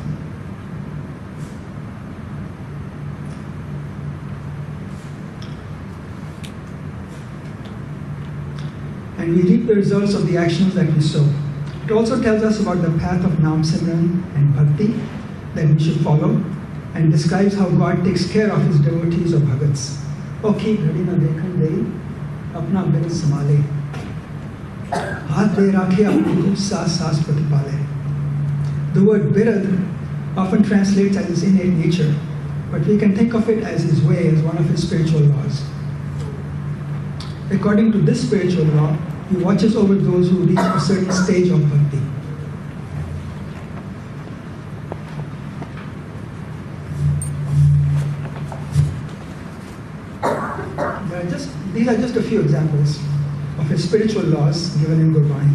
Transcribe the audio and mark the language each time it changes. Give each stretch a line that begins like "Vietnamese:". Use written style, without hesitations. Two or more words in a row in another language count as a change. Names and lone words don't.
English: And we reap the results of the actions that we sow. It also tells us about the path of
Punjabi: ਨਾਮ ਸਿਮਰਨ
English: and Bhakti that we should follow, and describes how God takes care of his devotees or bhagats.
Punjabi: ਓਖੀ ਘੜੀ ਨ ਦੇਖਣ ਦੇਈ, ਅਪਨਾ ਬਿਨ ਸਮਾਲੇ. ਹਾਥ ਦੇ ਰਾਖੇ ਅਪਨੀ ਸਾਸ ਸਾਸ ਪ੍ਰਤਿਪਾਲੇ.
English: The word birad often translates as his innate nature, but we can think of it as his way, as one of his spiritual laws. According to this spiritual law, he watches over those who reach a certain stage of bhakti. These are just a few examples of his spiritual laws given in Gurbani.